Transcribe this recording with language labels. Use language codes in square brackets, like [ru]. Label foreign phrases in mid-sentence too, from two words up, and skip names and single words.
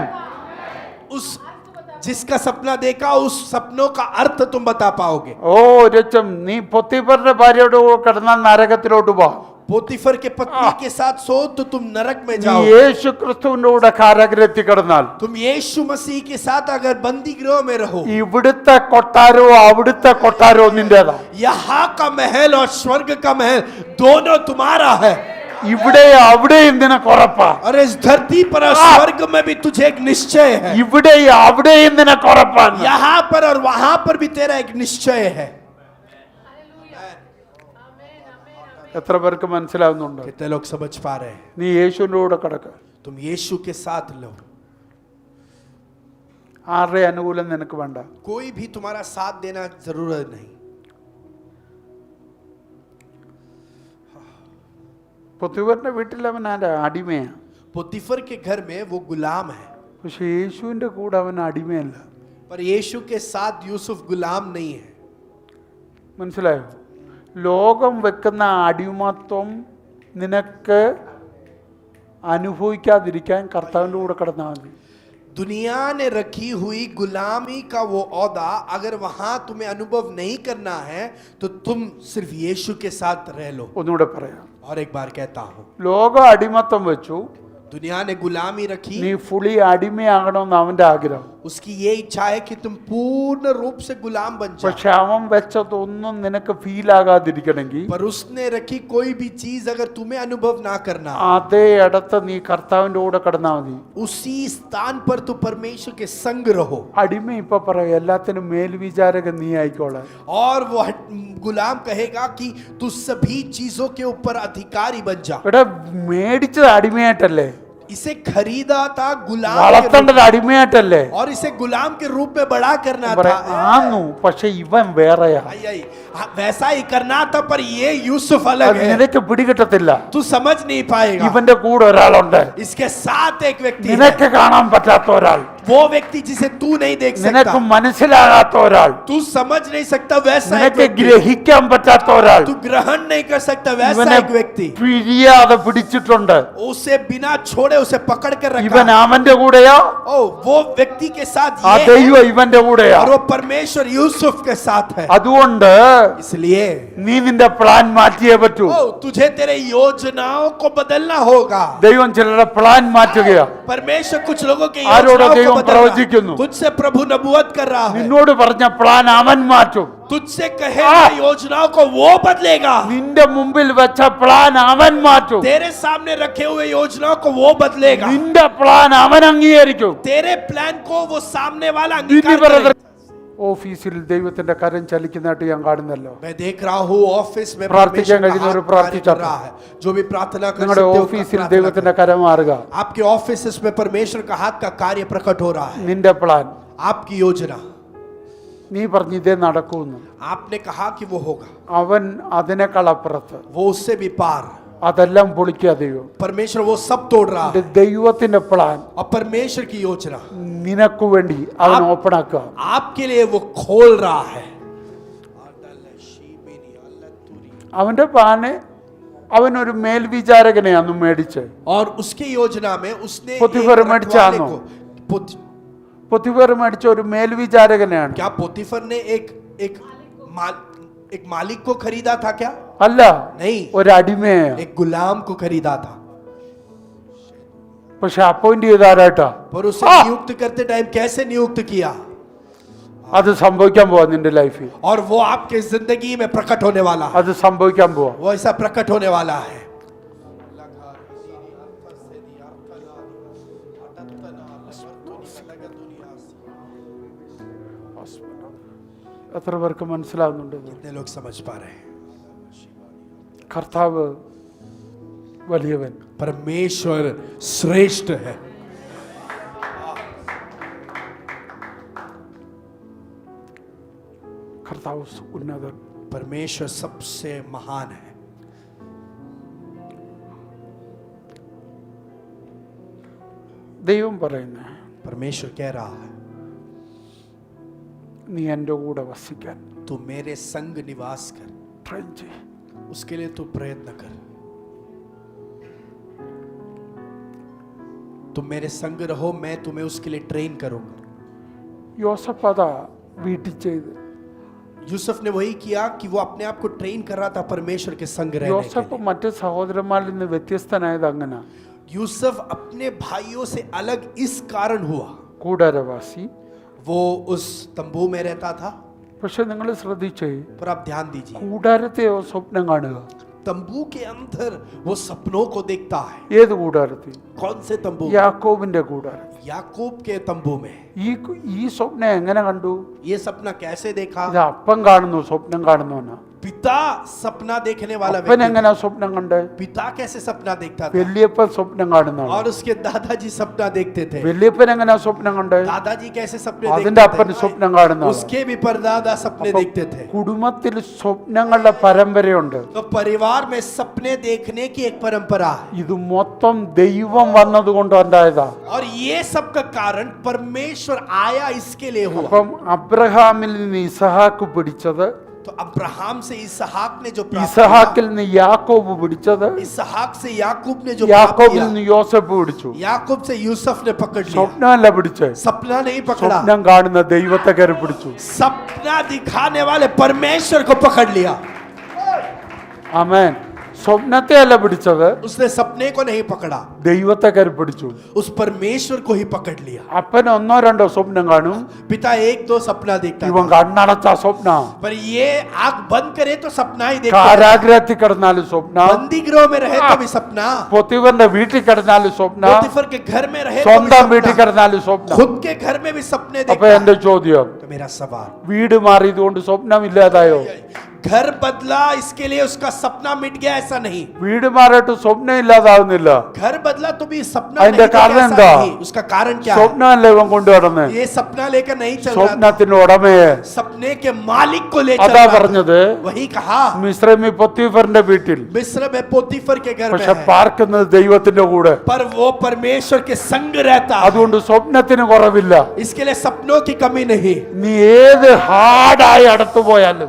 [hi] उस जिसका सपना देखा उस सपनों का अर्थ तुम बता पाओगे. [ml] ഓ രക്ഷം, നീ പൊത്തിഫറിന്റെ ഭാര്യയുടെ കൂടെ കിടന്ന നരകത്തിലോട്ട് പോ. [hi] पोतीफर के पत्नी के साथ सो तो तुम नरक में [ml] നീ [hi] जाओ. [ml] യേശു ക്രിസ്തുവിന്റെ കൂടെ കാരാഗ്രഹത്തിൽ കിടന്നാൽ [hi] तुम यीशु मसीह के साथ अगर बंदी गृह में रहो, [ml] ഇവിടുത്തെ കൊട്ടാരവും അവിടുത്തെ കൊട്ടാരവും നിന്റേതാ. [hi] यहाँ का महल और स्वर्ग का महल दोनों तुम्हारा है. [ml] ഇവിടെ അവിടെയും നിനക്ക് ഉറപ്പാ. [hi] और इस धरती पर और स्वर्ग में भी तुझे एक निश्चय है. [ml] ഇവിടെ അവിടെയും നിനക്ക് ഉറപ്പാണ്. [hi] यहाँ पर और वहां पर भी तेरा एक निश्चय है. [ml] എത്ര പേർക്ക് മനസ്സിലാവുന്നുണ്ട്? [hi] कितने लोग समझ पा रहे हैं? [ml] നീ യേശുവിന്റെ കൂടെ കിടക്ക. [hi] तुम यीशु के साथ लो, [ml] ആരുടെ അനുകൂലം നിനക്ക് വേണ്ട. [hi] कोई भी तुम्हारा साथ देना जरूरत नहीं. [ml] പൊത്തിഫറിന്റെ വീട്ടിൽ അവൻ ആരാ? അടിമയാ. [hi] पोतीफर के घर में वो गुलाम है, [ml] പക്ഷെ യേശുവിന്റെ കൂടെ അവൻ അടിമയല്ല. [hi] पर यीशु के साथ यूसुफ गुलाम नहीं है. [ml] മനസ്സിലായോ? ലോകം വെക്കുന്ന അടിമത്വം നിനക്ക് അനുഭവിക്കാതിരിക്കാൻ കർത്താവിന്റെ കൂടെ കിടന്നാൽ മതി. [hi] दुनिया ने रखी हुई गुलामी का वो औदा अगर वहां तुम्हें अनुभव नहीं करना है तो तुम सिर्फ यीशु के साथ रह लो. [ml] ഒന്നുകൂടെ പറയാം. [hi] और एक बार कहता हूं, [ml] ലോകം അടിമത്തം വെച്ചു, [hi] दुनिया ने गुलामी रखी, [ml] നീ ഫുള്ളി അടിമയാകണമെന്ന് അവന്റെ ആഗ്രഹം. [hi] उसकी ये इच्छा है कि तुम पूर्ण रूप से गुलाम बन जाओ. [ml] പക്ഷെ അവൻ വെച്ചതൊന്നും നിനക്ക് ഫീൽ ആകാതിരിക്കണമെങ്കിൽ [hi] पर उसने रखी कोई भी चीज अगर तुम्हें अनुभव ना करना, [ml] അതേ ഇടത്ത് നീ കർത്താവിന്റെ കൂടെ കിടന്നാൽ മതി. [hi] उसी स्थान पर तू परमेश्वर के संग रहो. [ml] അടിമ ഇപ്പൊ പറയും എല്ലാത്തിനും മേൽവിചാരകൻ നീ ആയിക്കോളെ. [hi] और वो गुलाम कहेगा कि तू सभी चीजों के ऊपर अधिकारी बन जा. [ml] ഇവിടെ മേടിച്ചത് അടിമയായിട്ടല്ലേ, [hi] इसे खरीदा था गुलाम के रूप [ml] വളർത്തേണ്ടത് അടിമയായിട്ടല്ലേ. [hi] और इसे गुलाम के रूप में बड़ा करना [ml] പറയാം, [hi] था. [ml] ആന്നു പക്ഷെ ഇവൻ വേറെയാ. [hi] आई, आई, वैसा ही करना था, पर ये यूसुफ अलग [ml] അത് [hi] है. [ml] നിനക്ക് പിടികിട്ടത്തില്ല. [hi] तू समझ नहीं पाएगा. [ml] ഇവന്റെ കൂടെ ഒരാളുണ്ട്, [hi] इसके साथ एक व्यक्ति है, [ml] നിനക്ക് കാണാൻ പറ്റാത്ത ഒരാൾ, [hi] वो व्यक्ति जिसे तू नहीं देख [ml] നിനക്ക് [hi] सकता, [ml] മനസ്സിലാകാത്ത ഒരാൾ, [hi] तू समझ नहीं सकता, वैसा एक [ml] നിനക്ക് [hi] व्यक्ति, [ml] ഗ്രഹിക്കാൻ പറ്റാത്ത ഒരാൾ [hi] तू ग्रहण नहीं कर सकता, वैसा [ml] ഇവനെ [hi] एक व्यक्ति, [ml] പിരിയാതെ പിടിച്ചിട്ടുണ്ട്. [hi] उसे बिना छोड़े उसे पकड़ कर [ml] ഇവൻ [hi] रखा. [ml] അവന്റെ കൂടെയോ, [hi] ओ वो व्यक्ति के साथ [ml] ആ [hi] ये है, [ml] ദൈവം ഇവന്റെ കൂടെയോ. [hi] और वो परमेश्वर यूसुफ के साथ है. [ml] അതുകൊണ്ട് [hi] इसलिए [ml] നീ നിന്റെ പ്ലാൻ മാറ്റിയേ പറ്റൂ. [hi] ओ तुझे तेरे योजनाओं को बदलना होगा. [ml] ദൈവം ചിലരുടെ പ്ലാൻ മാറ്റുകയാ. [hi] परमेश्वर कुछ लोगों के [ml] ആരോടോ [hi] योजनाओं [ml] ദൈവം [hi] को बदलना, [ml] പ്രവചിക്കുന്നു. [hi] तुझसे प्रभु नबूवत कर रहा है. [ml] നിന്നോട് പറഞ്ഞ പ്ലാൻ അവൻ മാറ്റും. [hi] तुझसे कहे योजनाओं को वो बदलेगा. [ml] നിന്റെ മുമ്പിൽ വെച്ച പ്ലാൻ അവൻ മാറ്റും. [hi] तेरे सामने रखे हुए योजनाओं को वो बदलेगा. [ml] നിന്റെ പ്ലാൻ അവൻ അംഗീകരിക്കും. [hi] तेरे प्लान को वो सामने वाला [ml] ഇനി [hi] अंगीकार brother, करेगा. [ml] ഓഫീസിൽ ദൈവത്തിന്റെ കരം ചലിക്കുന്നതായിട്ട് ഞാൻ കാണുന്നല്ലോ. [hi] मैं देख रहा हूँ ऑफिस में [ml] പ്രാർത്ഥിക്കാൻ [hi] परमेश्वर का [ml] കഴിയുന്നവർ [hi] हाथ कार्य कर [ml] പ്രാർത്ഥിച്ചാട്ടെ. [hi] रहा है. जो भी प्रार्थना कर [ml] നിങ്ങളുടെ [hi] सकते हो [ml] ഓഫീസിൽ [hi] प्रार्थना [ml] ദൈവത്തിന്റെ [hi] करो. [ml] കരം മാറുക. [hi] आपके ऑफिस में परमेश्वर का हाथ का कार्य प्रकट हो रहा है. [ml] നിന്റെ പ്ലാൻ [hi] आपकी योजना [ml] നീ പറഞ്ഞു ഇതേ നടക്കൂന്ന്. [hi] आपने कहा कि वो होगा, [ml] അവൻ അതിനേക്കാൾ അപ്പുറത്ത് [hi] वो उससे भी पार. [ml] അതെല്ലാം പൊളിക്കുക ദൈവം. [hi] परमेश्वर वो सब तोड़ रहा है. [ml] ദൈവത്തിന്റെ പ്ലാൻ [hi] और परमेश्वर की योजना [ml] നിനക്ക് വേണ്ടി അവൻ ഓപ്പൺ ആക്കുക. [hi] आपके लिए वो खोल रहा है. [ml] അവന്റെ പ്ലാന് അവനൊരു മേൽവിചാരകനെ അന്ന് മേടിച്ച് [hi] और उसकी योजना में उसने पोतीफर एक [ml] മേടിച്ചാ [hi] रखवाले [ml] ആണോ? [hi] को [ml] പൊത്തിഫർ മേടിച്ച ഒരു മേൽവിചാരകനെയാണ്. [hi] क्या पोतीफर ने एक मालिक को खरीदा था क्या? [ml] അല്ല, [hi] नहीं, [ml] ഒരു അടിമയെ. [hi] एक गुलाम को खरीदा था. [ml] പക്ഷെ അപ്പോയിന്റ് ചെയ്താരായിട്ടാ? [hi] पर उसे नियुक्त करते टाइम कैसे नियुक्त किया? [ml] അത് സംഭവിക്കാൻ പോവാ നിന്റെ ലൈഫിൽ. [hi] और वो आपके जिंदगी में प्रकट होने वाला है. [ml] അത് സംഭവിക്കാൻ പോവാ. [hi] वो ऐसा प्रकट होने वाला है. [ml] എത്ര പേർക്ക് മനസ്സിലാവുന്നുണ്ട്? [hi] कितने लोग समझ पा रहे हैं? [ml] കർത്താവ് വലിയവൻ. [hi] परमेश्वर श्रेष्ठ है. [ml] കർത്താവ് ഉന്നതൻ. [hi] परमेश्वर सबसे महान है. [ml] ദൈവം പറയുന്നു [hi] परमेश्वर कह रहा है, [ml] നീ എൻ്റെ കൂടെ വസിക്കാൻ [hi] तू मेरे संग निवास कर. [ml] ട്രെയിൻ ചെയ്യ്. [hi] उसके लिए तू प्रयत्न कर. तुम मेरे संग रहो, मैं तुम्हें उसके लिए ट्रेन करूंगा. [ml] യോസഫ് അതാ വീട്ടിൽ ചെയ്ത്. [hi] यूसुफ ने वही किया कि वो अपने आप को ट्रेन कर रहा था परमेश्वर के संग रहने के യോസഫ് लिए. [ml] മറ്റു സഹോദരന്മാരിൽ നിന്ന് വ്യത്യസ്തനായത് അങ്ങനെ. [hi] यूसुफ अपने भाइयों से अलग इस कारण हुआ, [ml] കൂടാരവാസി. [hi] वो उस तंबू में रहता था. [ml] പക്ഷെ നിങ്ങൾ ശ്രദ്ധിച്ചേ, [hi] पर आप ध्यान दीजिए, [ml] കൂടാരത്തെയോ സ്വപ്നം കാണുക. [hi] तंबू के अंदर वो सपनों को देखता है. [ml] ഏത് കൂടാരത്തിൽ? [hi] कौन से तंबू? [ml] യാക്കോബിന്റെ കൂടാരം. [hi] याकूब के तंबू में. [ml] ഈ സ്വപ്നം എങ്ങനെ കണ്ടു? [hi] ये सपना कैसे देखा? [ml] ഇത് അപ്പം കാണുന്നു, സ്വപ്നം കാണുന്നവനാ. [hi] पिता सपना देखने वाला [ml] അപ്പൻ [hi] व्यक्ति. [ml] എങ്ങനെ സ്വപ്നം കണ്ടേ? [hi] पिता कैसे सपना देखता था? [ml] വല്യപ്പൻ സ്വപ്നം കാണുന്നതാണ്. [hi] और उसके दादाजी सपना देखते थे. [ml] വല്യപ്പൻ എങ്ങനെ സ്വപ്നം കണ്ടേ? [hi] दादाजी कैसे सपने [ml] അതിന്റെ അപ്പൻ [hi] देखते थे? [ml] സ്വപ്നം കാണുന്നതാണ്. [hi] उसके भी परदादा सपने देखते थे. [ml] കുടുംബത്തിൽ സ്വപ്നങ്ങളുടെ പരമ്പരയുണ്ട്. [hi] तो परिवार में सपने देखने की एक परंपरा है. [ml] ഇത് മൊത്തം ദൈവം വന്നതുകൊണ്ട് ഉണ്ടായതാ. [hi] और ये सब का कारण परमेश्वर आया इसके लिए हुआ. [ml] അപ്പം അബ്രഹാമിൽ നിന്ന് ഇസഹാക്ക് പിടിച്ചത്, [hi] तो अब्राहम से इसहाक ने जो प्राप्त [ml] ഇസഹാക്കിൽ നിന്ന് യാക്കോബ് പിടിച്ചത്, [hi] किया, इसहाक से याकूब ने जो प्राप्त [ml] യാക്കോബിൽ [hi] किया, [ml] നിന്ന് യോസഫ് പിടിച്ചു. [hi] याकूब से यूसुफ ने पकड़ लिया. [ml] സ്വപ്നമല്ല പിടിച്ചേ, [hi] सपना नहीं पकड़ा, [ml] സ്വപ്നം കാണുന്ന ദൈവത്തെ കയറി പിടിച്ചു. [hi] सपना दिखाने वाले परमेश्वर को पकड़ लिया. [ml] ആമേൻ. സ്വപ്നത്തെ അല്ല പിടിച്ചത്, [hi] उसने सपने को नहीं पकड़ा, [ml] ദൈവത്തെ കയറി പിടിച്ചു. [hi] उस परमेश्वर को ही पकड़ लिया. [ml] അപ്പൻ ഒന്നോ രണ്ടോ സ്വപ്നം കാണും, [hi] पिता एक दो सपना देखता [ml] ഇവൻ [hi] था, [ml] കണ്ണടച്ച സ്വപ്ന. [hi] पर ये आंख बंद करे तो सपना ही देखता था. [ml] കാരാഗ്രഹത്തിൽ കിടന്നാലും സ്വപ്ന, [hi] बंदी गृह में रहे तो भी सपना, [ml] പൊത്തിവന്റെ വീട്ടിൽ കിടന്നാലും സ്വപ്ന, [hi] पोतीफर के घर में रहे तो भी [ml] സ്വന്തം വീട്ടിൽ [hi] सपना, [ml] കിടന്നാലും സ്വപ്ന. [hi] खुद के घर में भी सपने [ml] അപ്പൊ [hi] देखता [ml] എന്റെ [hi] है. [ml] ചോദ്യം, [hi] तो मेरा सवाल, [ml] വീട് മാറിയതുകൊണ്ട് സ്വപ്നം ഇല്ലാതായോ? [hi] घर बदला इसके लिए उसका सपना मिट गया ऐसा नहीं. [ml] വീട് മാറിയിട്ട് സ്വപ്നം ഇല്ലാതാവുന്നില്ല. [hi] घर बदला तो भी सपना [ml] അതിന്റെ [hi] नहीं था, [ml] കാരണം [hi] ऐसा [ml] എന്താ? [hi] नहीं. उसका कारण क्या है? [ml] സ്വപ്നമല്ല ഇവൻ കൊണ്ടുവരുന്നേ, [hi] ये सपना लेकर नहीं चल रहा था, [ml] സ്വപ്നത്തിന്റെ ഉടമയെ. [hi] सपने के मालिक को ले चल [ml] അതാ [hi] रहा था. [ml] പറഞ്ഞത്, [hi] वही कहा [ml] മിസ്രൈമി പൊത്തിഫറിന്റെ വീട്ടിൽ, [hi] मिस्र में पोतीफर के घर में [ml] പക്ഷെ [hi] है, [ml] പാർക്കുന്നത് ദൈവത്തിന്റെ കൂടെ. [hi] पर वो परमेश्वर के संग रहता है. [ml] അതുകൊണ്ട് സ്വപ്നത്തിന് കുറവില്ല. [hi] इसके लिए सपनों की कमी नहीं. [ml] നീ ഏത് ഹാർഡായി അടുത്തു പോയാലും